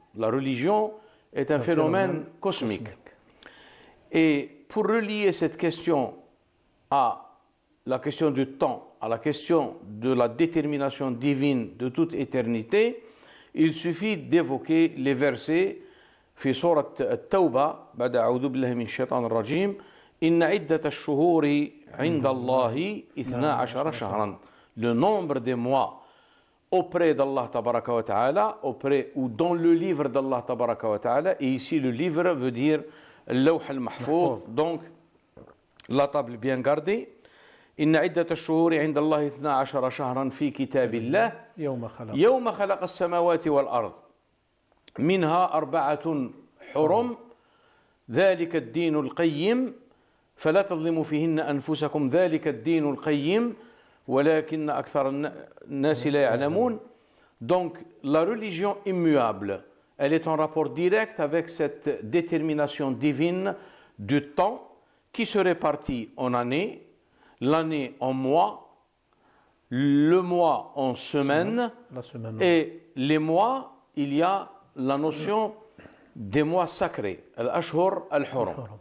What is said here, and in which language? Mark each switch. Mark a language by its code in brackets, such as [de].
[fr] La religion est un phénomène cosmique. Et pour relier cette question à la question du temps, à la question de la détermination divine de toute éternité, il suffit d'évoquer les versets [ar] في سورة التوبة بعد أعوذ بالله من الشيطان الرجيم إن عدة الشهور عند الله 12 شهرا. [fr] Le nombre des mois auprès d'Allah tabaraka wa ta'ala, auprès ou dans le livre d'Allah tabaraka wa ta'ala, et ici le livre veut dire al-lawh al-mahfouz, donc la table bien gardée. [ar] إن عدة الشهور عند الله 12 شهرا في كتاب الله يوم خلق السماوات والأرض. منها 4 حرم ذلك الدين القيم فلا تظلموا فيهن أنفسكم ذلك الدين القيم ولكن أكثر الناس لا يعلمون. [fr] Donc la religion immuable, elle est en rapport direct avec cette détermination divine du temps qui se répartit en années, l'année en mois, le mois en semaines, et les mois, il y a la notion des mois sacrés, al-ashhur al-hurum.